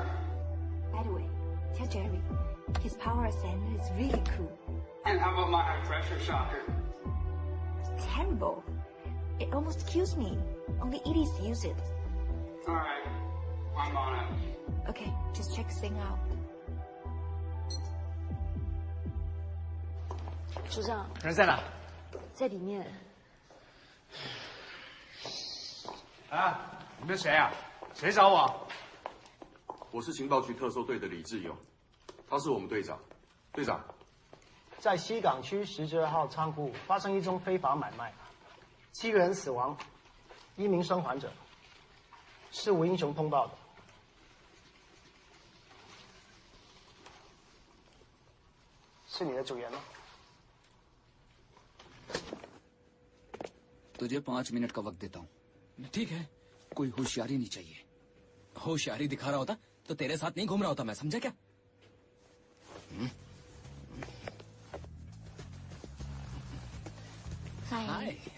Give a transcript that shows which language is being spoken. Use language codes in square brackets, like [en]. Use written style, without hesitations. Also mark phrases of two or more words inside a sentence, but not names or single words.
[en] By the way, tell Jerry, his power ascender is really cool. And how about my high pressure shocker? Terrible. It almost kills me. Only idiots use it. All right, I'm on it. Okay, just check this thing out. [zh] 组长，人在哪？在里面。啊，你们谁啊？谁找我？我是情报局特搜队的李志勇，他是我们队长。队长，在西港区12号仓库发生一宗非法买卖，7个人死亡，1名生还者，是吴英雄通报的。是你的组员吗？ [hi] तुझे 5 मिनट का वक्त देता हूँ। ठीक है। कोई होशियारी नहीं चाहिए। होशियारी दिखा रहा होता तो तेरे साथ नहीं घूम रहा होता मैं, समझा क्या? हाय।